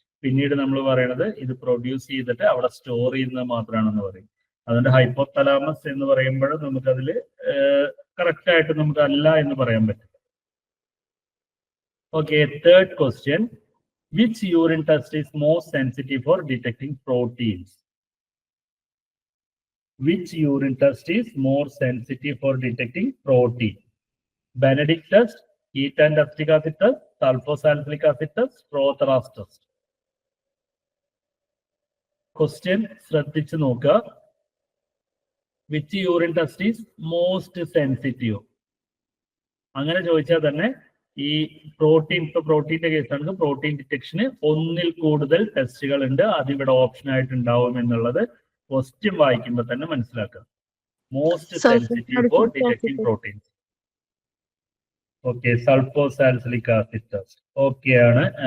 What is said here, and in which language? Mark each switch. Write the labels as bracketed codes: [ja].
[ml] പിന്നീട് നമ്മൾ പറയണത് ഇത് പ്രൊഡ്യൂസ് ചെയ്തിട്ട് അവിടെ സ്റ്റോർ ചെയ്യുന്നത് മാത്രമാണെന്ന് പറയും. അതുകൊണ്ട് ഹൈപ്പോതലാമസ് എന്ന് പറയുമ്പോൾ നമുക്കതിൽ കറക്റ്റ് ആയിട്ട് നമുക്ക് അല്ല എന്ന് പറയാൻ പറ്റും. [en] Okay, third question. Which urine test is most sensitive for detecting proteins? Which urine test is more sensitive for detecting protein? Benedict test, heat and acetic acid test, sulfosalicic acid test, Rotheras test. [ml] Question ശ്രദ്ധിച്ചു നോക്കുക. [en] Which urine test is most sensitive? [ml] അങ്ങനെ ചോദിച്ചാൽ തന്നെ ഈ protein, ഇപ്പൊ പ്രോട്ടീന്റെ കേസാണെങ്കിൽ protein ഡിറ്റക്ഷന് ഒന്നിൽ കൂടുതൽ ടെസ്റ്റുകൾ ഉണ്ട്. അതിവിടെ ഓപ്ഷൻ ആയിട്ട് ഉണ്ടാവും എന്നുള്ളത് ക്വസ്റ്റ്യൻ വായിക്കുമ്പോൾ തന്നെ മനസ്സിലാക്കുക. [en] Most sensitive for detecting proteins. Okay, sulfosalicylic acid test. Okay ആണ്.